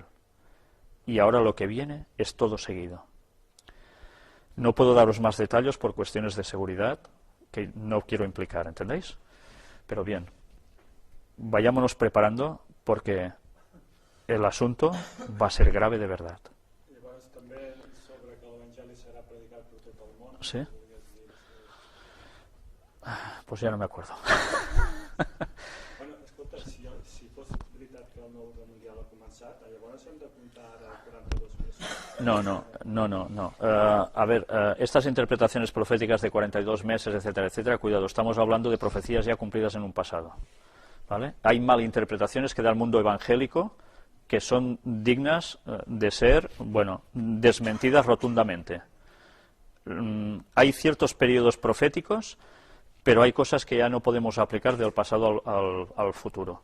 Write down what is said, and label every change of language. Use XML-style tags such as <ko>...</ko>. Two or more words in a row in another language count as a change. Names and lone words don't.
<es>Y ahora lo que viene es todo seguido. No puedo daros más detalles por cuestiones de seguridad que no quiero implicar, ¿entendéis? Pero bien, vayámonos preparando porque el asunto va a ser grave de verdad.</es> <ca>Llavors també sobre que l'Evangeli serà predicat per tot el món.</ca> <es>¿Sí? Pues ya no me acuerdo.</es> <ca>Bueno, escolta, si fos veritat que el nou orden mundial ha començat, llavors hem de comptar ara 42 mesos.</ca> <es>No. A ver, estas interpretaciones proféticas de 42 meses, etcétera, etcétera, cuidado, estamos hablando de profecías ya cumplidas en un pasado. ¿Vale? Hay malinterpretaciones que da el mundo evangélico que son dignas de ser, bueno, desmentidas rotundamente. Hay ciertos periodos proféticos, pero hay cosas que ya no podemos aplicar del pasado al futuro.</es>